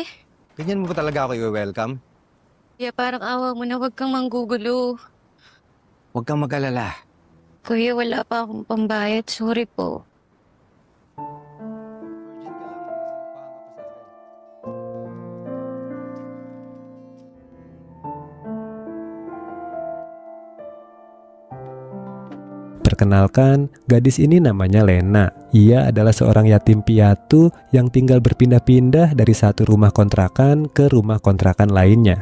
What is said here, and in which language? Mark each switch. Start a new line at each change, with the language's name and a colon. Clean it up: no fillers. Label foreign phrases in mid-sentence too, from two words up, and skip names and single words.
Filipino: Ganyan mo ba talaga ako i-welcome? kuya parang awa mo na wag kang manggugulo. Huwag kang mag-alala. Kuya, wala pa akong pambayad. Sorry po. Virgin ka lang, mauupahan ka pa sa akin.
Indonesian: Perkenalkan, gadis ini namanya Lena. Ia adalah seorang yatim piatu yang tinggal berpindah-pindah dari satu rumah kontrakan ke rumah kontrakan lainnya.